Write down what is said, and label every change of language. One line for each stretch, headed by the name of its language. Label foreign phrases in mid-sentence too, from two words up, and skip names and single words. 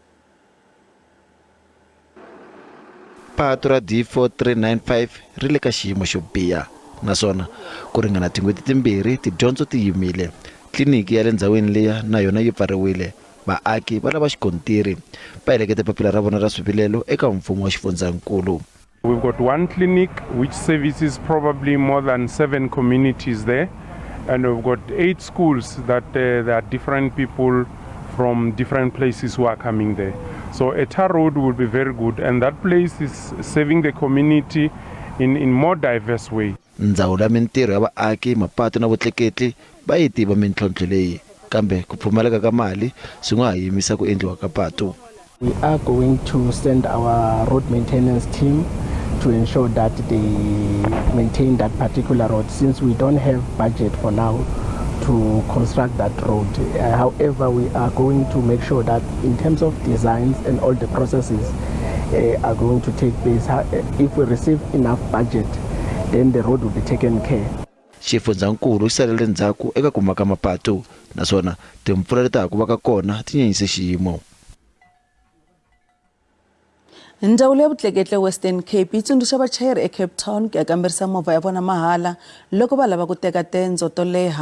Tsonga: Patu ra D4395 ri le ka xiyimo xo biha naswona ku ringana tin'hweti timbirhi tidyondzo ti yimile. Tliliniki ya le ndzawini liya na yona yi pfariwile. Vaaki va lava xikontiri va helekete papila ra vona ra swivilelo eka mfumo wa xifundzhankulu.
English: We've got one clinic which services probably more than 7 communities there, and we've got 8 schools that there are different people from different places who are coming there. So a tar road will be very good, and that place is serving the community in more diverse ways.
Tsonga: Ndzawulo ya mintirho ya vaaki, mapatu na vutleketli va yi tiva mintlhontlho leyi, kambe ku pfumaleka ka mali swi nga ha yimisa ku endliwa ka patu.
English: We are going to send our road maintenance team to ensure that they maintain that particular road, since we don't have budget for now to construct that road. However, we are going to make sure that in terms of designs and all the processes are going to take place. If we receive enough budget, then the road will be taken care.
Tsonga: Xifundzankulu xi salele ndzhaku eka ku maka mapatu, naswona timpfula leti ha ku va ka kona ti nyanyise xiyimo. Ndzawulo ya vutleketli Western Cape yi tsundzuxa vachayeri eCape Town ku ya kambirisa movha ya vona mahala loko va lava ku teka tendzo to leha.